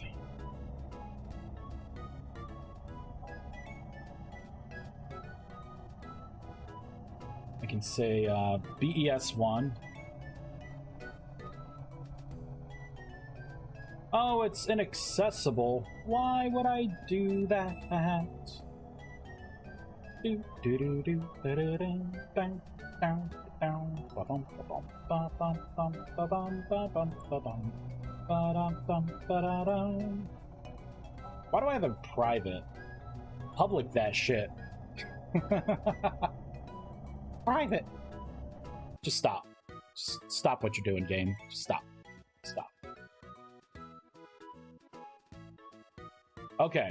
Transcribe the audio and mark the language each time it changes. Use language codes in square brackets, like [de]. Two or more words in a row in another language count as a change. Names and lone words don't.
[en] I can say BES1. Oh, it's inaccessible. Why would I do that? Do do do do da da da bang down down ba bum ba bum ba bum bum ba bum ba bum ba bum ba dum bum ba da dum. Why do I have a private? Public that shit. Private. Just stop. Just stop what you're doing, game. Just stop. Stop. Okay.